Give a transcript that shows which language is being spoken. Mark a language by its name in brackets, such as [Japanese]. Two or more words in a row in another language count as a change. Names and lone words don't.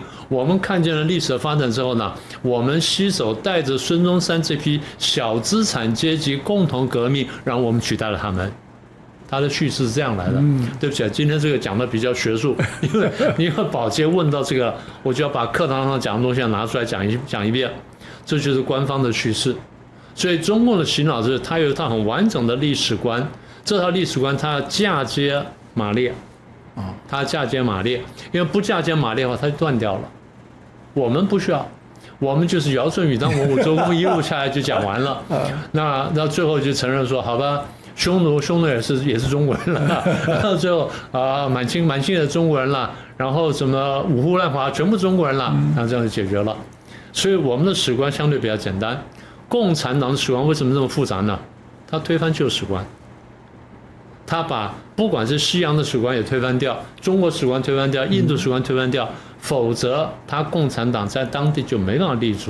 [Chinese] 我們看見了歷史的發展之後呢，我們攜手帶着孫中山這批小資產階級共同革命，然後我們取代了他們。他的敘事是這樣來的。對不起，今天這個講的比較學術，因為寶傑問到這個，我就要把課堂上講的東西拿出來講一遍。這就是官方的敘事。所以中共的洗腦就是它有一套很完整的歷史觀，這套歷史觀它要嫁接馬列，它嫁接馬列，因為不嫁接馬列的話，它就斷掉了。我們不需要，我們就是堯舜禹湯文武周公一路下來就講完了。那最後就承認說，好吧，匈奴也是中國人了。然後最後滿清也是中國人了，然後什麼五胡亂華全部中國人了，那這樣就解決了。所以我們的史觀相对比較簡單。共產黨的史觀為什麼這麼複雜呢？他推翻舊史觀，他把不管是西洋的史觀也推翻掉，中國史觀推翻掉，印度史觀推翻掉，否則他共產黨在當地就沒辦法立足。